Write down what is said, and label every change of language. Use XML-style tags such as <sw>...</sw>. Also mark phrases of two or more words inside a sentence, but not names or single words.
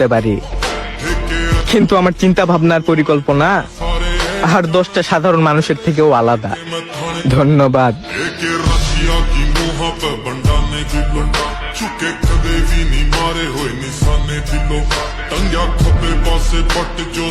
<bn>পারি, কিন্তু আমার চিন্তা ভাবনার পরিকল্পনা আর 10টা সাধারণ মানুষের থেকেও আলাদা। ধন্যবাদ।</bn> <pa>ਚੁੱਕੇ ਕਦੇ ਵੀ ਨਹੀਂ ਮਾਰੇ ਹੋਏ ਨਿਸ਼ਾਨੇ ਦਿਲਾਂ ਟੰਗਿਆ ਖੱਬੇ ਪਾਸੇ ਪੱਟ ਜੋ</pa>